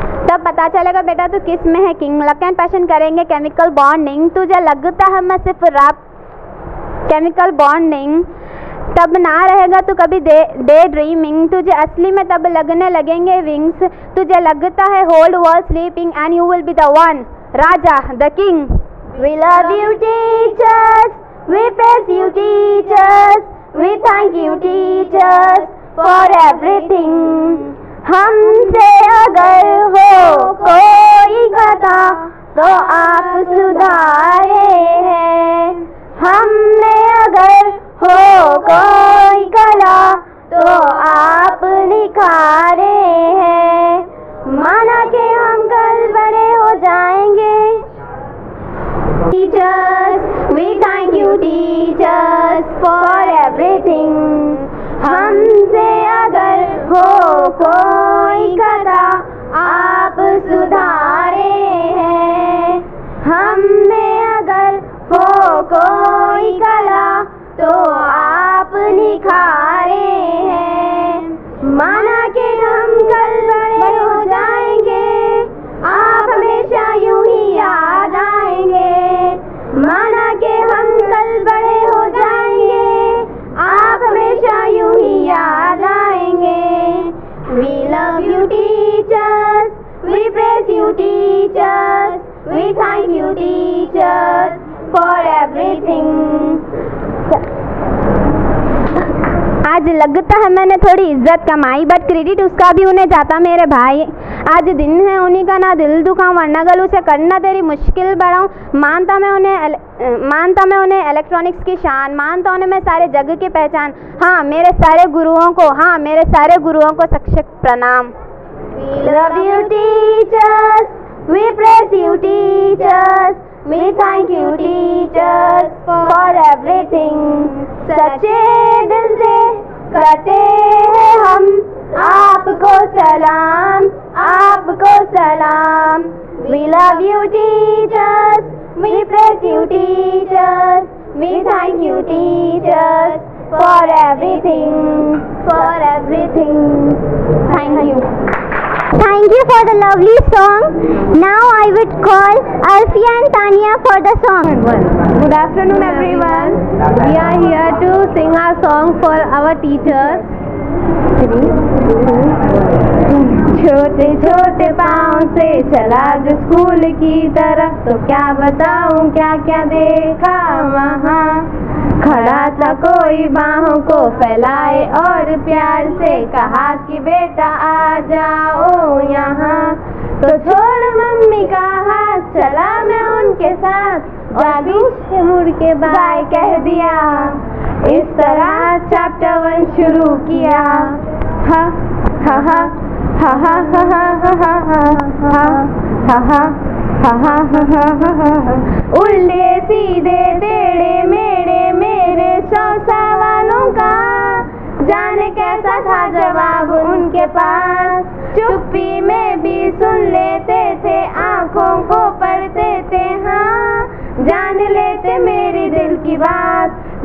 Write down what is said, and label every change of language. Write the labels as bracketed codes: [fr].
[hi] तब पता चलेगा बेटा तू किस में है किंग। [en] luck and passion [hi] करेंगे केमिकल बॉन्डिंग, तुझे लगता है मैं सिर्फ रैप केमिकल बॉन्डिंग। तब ना रहेगा तू कभी [en] day dreaming, [hi] तुझे असली में तब लगने लगेंगे विंग्स। तुझे लगता है [en] Hold world sleeping and you will be the one raja the king. We love you teachers, we praise you teachers, we thank you teachers for everything. [hi] हमसे अगर हो कोई खता तो आप सुधारे हैं, हमने अगर हो कोई कला तो आप निखारे हैं। माना कि हम कल बड़े हो जाएंगे। [en] Teachers, we thank you teachers for everything. [hi] हमसे अगर हो कोई खता आप सुधारे हैं, हमने अगर हो कोई कला तो आप निखारे हैं। माना कि हम कल बड़े हो जाएंगे, आप हमेशा यूं ही याद आएंगे। माना कि हम कल बड़े हो जाएंगे, आप हमेशा यूं ही याद आएंगे। [en] We love you teachers, we praise you teachers, we thank you teachers for everything. [hi] आज लगता है मैंने थोड़ी इज्जत कमाई, [en] but credit [hi] उसका भी उन्हें जाता मेरे भाई। आज दिन है उन्हीं का ना दिल दुखाऊं, वरना गलू से करना तेरी मुश्किल बढ़ाऊं। मानता मैं उन्हें इलेक्ट्रॉनिक्स की शान, मानता उन्हें मैं सारे जग की पहचान। हाँ मेरे सारे गुरुओं को सक्षक प्रणाम। [en] We love you teachers, we praise you teachers, we thank you teachers for everything. [hi] सच्चे दिल से करते हैं हम आपको सलाम, आपको सलाम। [en] We love you teachers, we praise you teachers, we thank you teachers for everything, for everything. Thank you. Thank you for the lovely song. Now I would call Alfia and Tania for the song. Good afternoon everyone. We are here to sing our song for our teachers. [hi] छोटे छोटे पाँव से चला जो school की तरफ, तो क्या बताऊं क्या क्या देखा वहाँ। खड़ा था कोई बाहों को फैलाए और प्यार से कहा कि बेटा आ जाओ यहाँ। तो छोड़ मम्मी का हाथ, चला मैं उनके साथ, जादू से मुड़ के बाय कह दिया। इस तरह चैप्टर 1 शुरू किया। हा हा हा हा हा हा हा हा हा हा हा हा। उल्टे सीधे टेढ़े मेढ़े मेरे 100 सवालों का, जाने कैसा था जवाब उनके पास। चुप्पी में भी सुन लेते थे, आंखों को पढ़ते थे, हाँ जान लेते मेरी दिल की बात।